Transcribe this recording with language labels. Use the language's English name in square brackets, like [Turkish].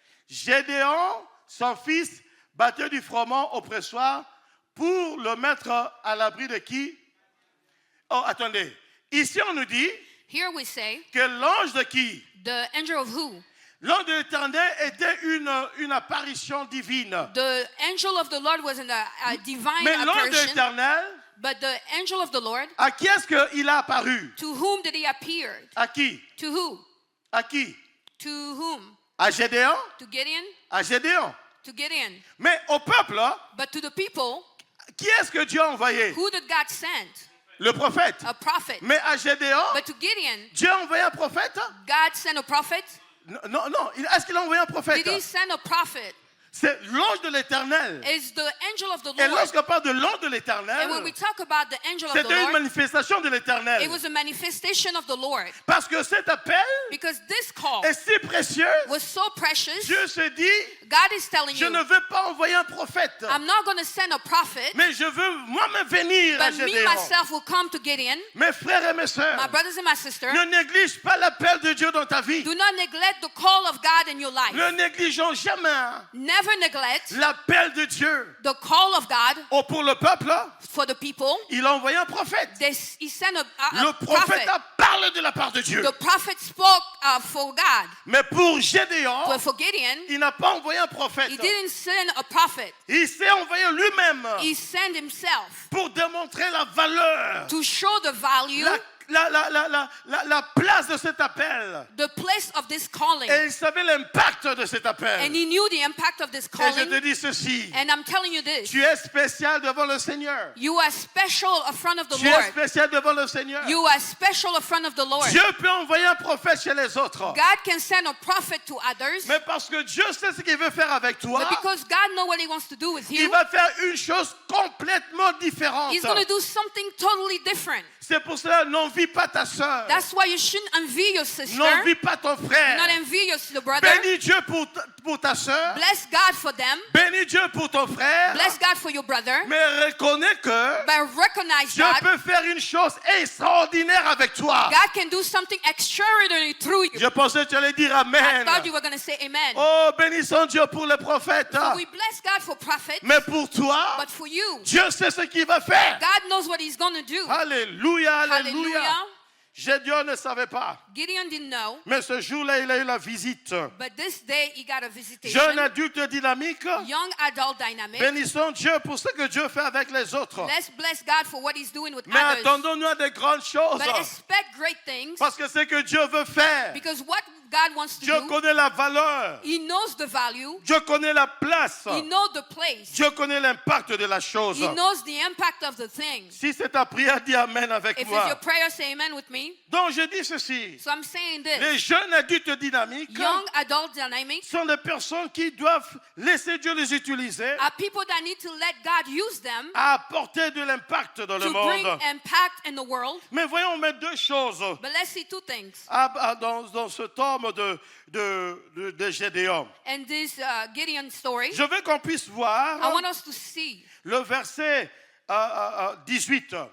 [French] Gédéon, son fils, battait du froment au pressoir pour le mettre à l'abri de qui? Oh, attendez. Ici, on nous dit [English] Here we say, [French] que l'ange de qui? [English] the angel of who? [French] L'ange de l'Éternel était une apparition divine. [English] The angel of the Lord was a divine [French] Mais l'ange de [English] apparition. [French] l'Éternel, [English] But the angel of the Lord, [French] à qui est-ce qu'il a apparu? [English] to whom did he appear? [French] À qui? [English] To who? [French] À qui? [English] To whom? [French] À Gédéon? [English] To Gideon? [French] À Gédéon. [English] To Gideon. [French] Mais au peuple, [English] But to the people, [French] qui est-ce que Dieu a envoyé? [English] who did God send? [French] Le prophète. [English] A prophet. [French] Mais à Gédéon, [English] But to Gideon, [French] Dieu a envoyé un prophète? [English] God sent a prophet. [French] Non, non, non. Est-ce qu'il a envoyé un prophète? [English] Did he send a prophet? [French] C'est l'ange de l'Éternel. [English] It's the angel of the [French] Et [English] Lord. [French] lorsqu'on parle de l'ange de [English] And when [French] l'Éternel, [English] we talk about the angel of the [French] c'était une [English] Lord, [French] manifestation de [English] it [French] l'Éternel. [English] was a manifestation of the Lord. [French] Parce que cet appel [English] Because this call [French] est si précieux, [English] was so precious, [French] Dieu se dit, [English] God is telling [French] je [English] you, [French] ne veux pas envoyer un prophète, [English] I'm not going to send a prophet, [French] mais je veux moi-même venir à [English] but me [French] Gédéon. [English] myself will come to Gideon. [French] Mes frères et mes [English] My [French] sœurs, [English] brothers and my sisters, [French] ne néglige pas l'appel de Dieu dans ta vie. [English] do not neglect the call of God in your life. [French] Ne négligeons jamais [English] Never neglect [French] l'appel de Dieu. [English] the call of God [French] Oh, pour le peuple, [English] for the people. [French] il a envoyé un prophète. [English] He sent a [French] Le prophète [English] prophet. [French] a parlé de la part de Dieu. [English] The prophet spoke for God. [French] Mais pour Gédéon, [English] But for Gideon, [French] il n'a pas envoyé un prophète. [English] he didn't send a prophet. [French] Il s'est envoyé lui-même [English] He sent himself [French] pour démontrer la valeur, [English] to show the value, [French] la place de cet appel. [English] the place of this calling. [French] Et il savait l'impact de cet appel. [English] And he knew the impact of this [French] Et je te [English] calling. [French] dis ceci, [English] And I'm telling you this. [French] tu es spécial devant le Seigneur. [English] You are special in front of the [French] Tu es [English] Lord. [French] spécial devant le Seigneur. [English] You are special in front of the Lord. [French] Dieu peut envoyer un prophète chez les autres. [English] God can send a prophet to others. [French] Mais parce que Dieu sait ce qu'il veut faire avec toi, [English] But because God knows what he wants to do with [French] il [English] you, [French] va faire une chose complètement différente. [English] he's going to do something totally different. [French] C'est pour cela, n'envie pas ta soeur. [English] That's why you shouldn't envy your sister. [French] N'envie pas ton [English] Do [French] frère. [English] not envy your brother. [French] Bénis Dieu pour ta soeur. [English] Bless God for them. [French] Bénis Dieu pour ton frère. [English] Bless God for your brother. [French] Mais reconnais que [English] But recognize [French] Dieu [English] God. [French] peut faire une chose extraordinaire avec toi. [English] God can do something extraordinary through you. [French] Je pensais que tu allais dire [English] I [French] Amen. [English] thought you were going to say amen. [French] Oh, bénissons Dieu pour le prophète. [English] We bless God for prophets, [French] Mais pour toi, [English] but for you, [French] Dieu sait ce qu'il va faire. [English] God knows what he's going to do. [French] Alléluia, alléluia. [English] Hallelujah. [French] Gédéon ne savait pas. [English] Gideon didn't know, [French] Mais ce jour-là, il a eu la visite. [English] but this day he got a visitation. [French] Jeune adulte dynamique. [English] Young adult dynamic. [French] Bénissons Dieu pour ce que Dieu fait avec les autres. [English] Let's bless God for what he's doing with [French] Mais [English] others. [French] attendons-nous à de grandes choses. [English] But expect great things, [French] Parce que c'est que Dieu veut faire. [English] because what God wants to [French] Dieu [English] do, [French] connaît la valeur. [English] he knows the value, [French] Dieu connaît la place. [English] he knows the place, [French] Dieu connaît l'impact de la chose. [English] he knows the impact of the thing. [French] Si c'est ta prière, dis Amen avec [English] If it's [French] moi. [English] your prayer, say amen with me. [French] Donc je dis ceci. [English] So I'm saying [French] Les [English] this. [French] jeunes adultes dynamiques [English] Young adult dynamics [French] sont des personnes qui doivent laisser Dieu les utiliser [English] are people that need to let God use them [French] à apporter de l'impact dans le [English] to bring [French] monde. [English] impact in the world. [French] Mais voyons mettre deux choses [English] But let's see two things. [French] dans ce tome de Gédéon. [English] And this Gideon story, [French] Je veux qu'on puisse voir [English] I want us to see. [French] le verset 18.